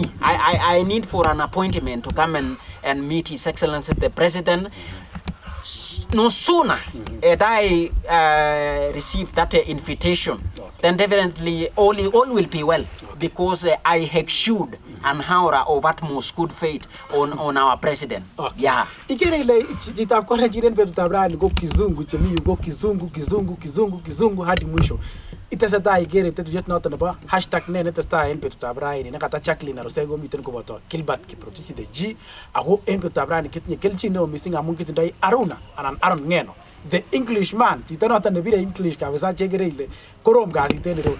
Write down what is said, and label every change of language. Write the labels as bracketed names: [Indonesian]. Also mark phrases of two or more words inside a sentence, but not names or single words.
[English] I need for an appointment to come and meet His Excellency the President. No sooner as I receive that invitation, then definitely all will be well, because I exude an aura of utmost good faith on our president. Okay. Yeah. [Kalenjin] Ikere ile jitab Kalenjin betutab rani go kizungu chemi go [Swahili] kizungu hadi mwisho. [Kalenjin] Itesetai ikere tetutiet noton nebo #ne netestai en betutab rani nekata Jacqueline Arusego miten koboto Gilbert Kiprotich the G, ako en betutab rani kitinye kelchin neo missing amun kitindoi Aruna anan Aaron Ngeno, the Englishman, chito noton nebire English kabisa chekere ile korom kasit en ireu.